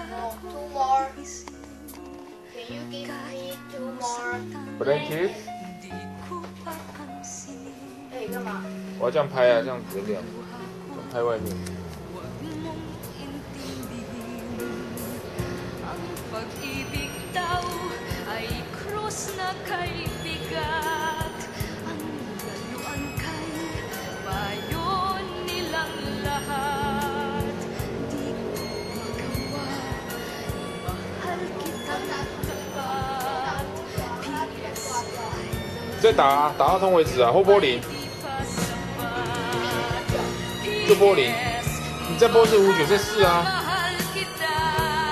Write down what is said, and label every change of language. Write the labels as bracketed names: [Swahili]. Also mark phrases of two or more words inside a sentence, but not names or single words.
[English] Two kong more. isin. Can you give me 2 more? Blanket？ [Filipino] Di ko papansin [Chinese] 哎，干嘛？我要这样拍啊，这样子亮，拍外面。 [Filipino] huwag mong intindihin. Ang pag-ibig daw ay krus na kay bigat. Ang layuan kay payo nilang lahat. Di ko magawa, mahal kita ng tapat. [English] P.S. I [Chinese] 再打啊，打到通为止啊，或播零，就播零。你再播是59，再4啊。